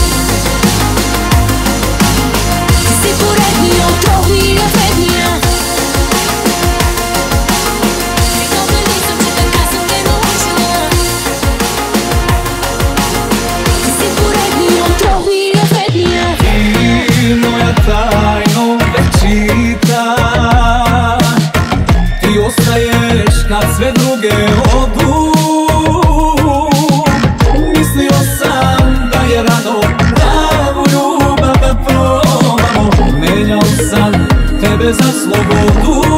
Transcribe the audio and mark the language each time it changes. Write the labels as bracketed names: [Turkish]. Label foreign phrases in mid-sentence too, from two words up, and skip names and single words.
[Bulgarian] Ти си поредния, отровния, вредния. Виновна ли съм, че така съм те научила? Ти си поредния, отровния, вредния. Ти моя тайно вечита, [Serbian] ti ostaješ kad sve druge odu. Mislio sam da je rano pravu ljubav da probamo, menjao sam tebe za slobodu.